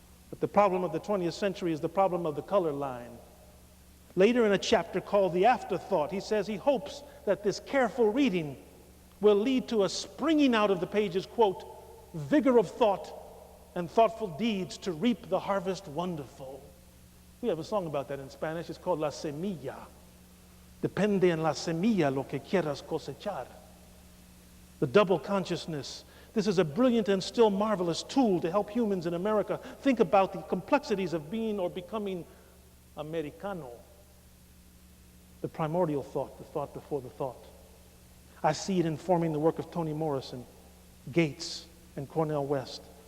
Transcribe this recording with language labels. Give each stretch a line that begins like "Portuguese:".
English: But the problem of the 20th century is the problem of the color line. Later in a chapter called The Afterthought, he says he hopes that this careful reading will lead to a springing out of the pages, quote, vigor of thought and thoughtful deeds to reap the harvest wonderful. We have a song about that in Spanish. It's called La Semilla.
Spanish: Depende en la semilla lo que quieras cosechar.
English: The double consciousness. This is a brilliant and still marvelous tool to help humans in America think about the complexities of being or becoming Americano. The primordial thought, the thought before the thought. I see it informing the work of Toni Morrison, Gates, and Cornel West.